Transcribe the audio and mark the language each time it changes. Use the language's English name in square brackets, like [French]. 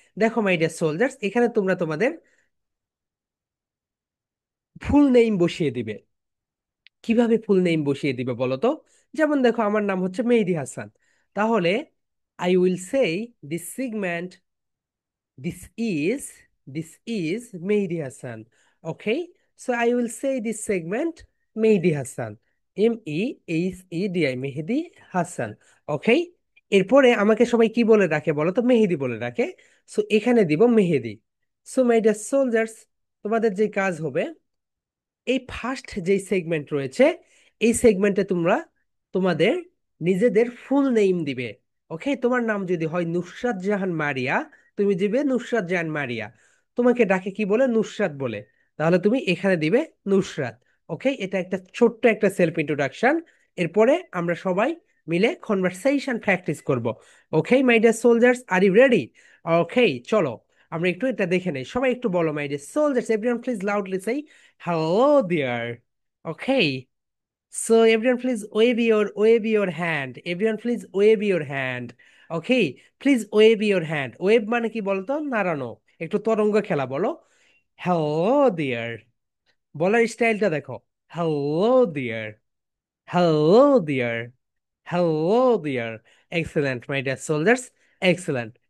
[Bangla] দেখো [English] my dear soldiers, [Bangla] এখানে তোমরা তোমাদের ফুল নেম বসিয়ে দিবে। কিভাবে ফুল নেম বসিয়ে দিবে বলো তো? যেমন দেখো, আমার নাম হচ্ছে মেহেদি হাসান, তাহলে [English] I will say this segment, this is this is Mehdi Hassan. Okay, so I will say this segment Mehdi Hassan, MEHEDI, Mehedi Hasan. [Bangla] ওকে, এরপরে আমাকে সবাই কি বলে ডাকে বলো তো? মেহেদি বলে ডাকে। সো এখানে দিব মেহেদি। [English] so my dear soldiers, [Bangla] তোমাদের যে কাজ হবে, এই ফার্স্ট যেই সেগমেন্ট রয়েছে, এই সেগমেন্টে তোমরা তোমাদের নিজেদের ফুল নেম দিবে। ওকে, তোমার নাম যদি হয় নুসরাত জাহান মারিয়া, তুমি দিবে নুসরাত জাহান মারিয়া। তোমাকে ডাকে কি বলে? নুসরাত বলে, তাহলে তুমি এখানে দিবে নুসরাত। ওকে, এটা একটা ছোট্ট একটা সেলফ ইন্ট্রোডাকশন। এরপরে আমরা সবাই মিলে কনভারসেশন প্র্যাকটিস করব। [English] Okay my dear soldiers, are you ready? Okay, [Bangla] চলো আমরা একটু এটা দেখে নেই। সবাই একটু বলো [English] My dear soldiers, everyone please loudly say hello there. Okay. So everyone please wave your hand. Everyone please wave your hand. Okay. Please wave your hand. [Bangla] Wave মানে কি বলতো? নাড়ানো। একটু তরঙ্গ খেলা বলো। [English] Hello there. [Bangla] বলার স্টাইলটা দেখো। [English] Hello there. Hello there. Hello there. Excellent, my dear soldiers. Excellent.